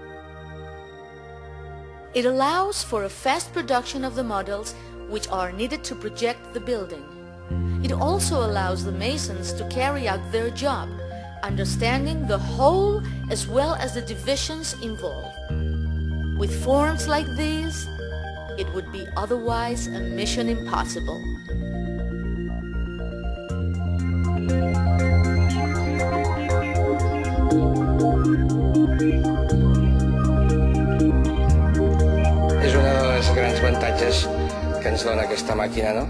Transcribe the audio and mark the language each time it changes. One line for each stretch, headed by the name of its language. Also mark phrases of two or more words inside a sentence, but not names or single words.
English: It allows for a fast production of the models which are needed to project the building. It also allows the masons to carry out their job, understanding the whole as well as the divisions involved. With forms like these, it would be otherwise a mission impossible."
Catalan: És un dels grans avantatges que ens dona aquesta màquina, no?